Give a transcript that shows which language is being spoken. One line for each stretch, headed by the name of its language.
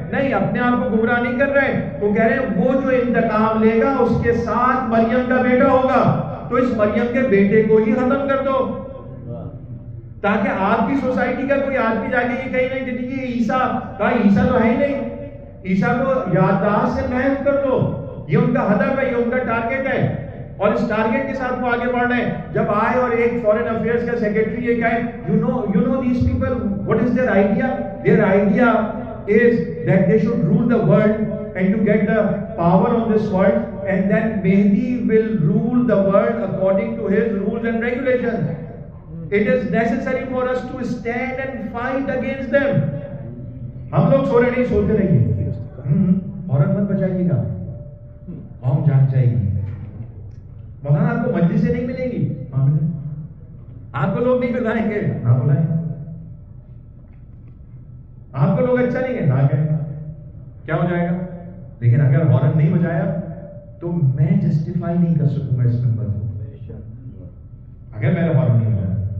Urdu: نہیں, اپنے آپ کو گمراہ نہیں کر رہے. وہ کہہ رہے ہیں وہ جو انتقام لے گا اس کے ساتھ مریم کا بیٹا ہوگا, تو اس مریم کے بیٹے کو ہی ختم کر دو تاکہ آپ کی سوسائٹی کا کوئی آدمی جا کے یہ کہیں نہیں کہ یہ عیسیٰ, کہا عیسیٰ تو ہے ہی نہیں. عیسیٰ کو یادداشت سے محو کر دو. یہ ان کا ہدف ہے, یہ ان کا ٹارگیٹ ہے. اور اس ٹارگیٹ کے ساتھ وہ آگے بڑھ رہے ہیں. جب آئے اور ایک فورن افیئرز کا سیکرٹری یہ کہے
English: you know these people, what is their idea? Their idea is that they should rule the world and to get the power on this world, and then Mehdi will rule the world according to his rules and regulations. It is necessary for us to stand and fight against them.
Urdu: ہم لوگ سو رہے نہیں, سوتے رہیے, عورت مت بچائیے گا, قوم جاگ جائے گی. مولانا آپ کو مجلس سے نہیں ملے گی, ہاں ملے. آپ کو لوگ نہیں بلائیں گے, نہ بلائیں. آپ کو لوگ اچھا نہیں ہے, نہ کہیں. کیا ہو جائے گا؟ لیکن اگر ہارن نہیں بجایا تو میں جسٹیفائی نہیں کر سکوں گا اس ممبر کو, اگر میں نے ہارن نہیں بجایا.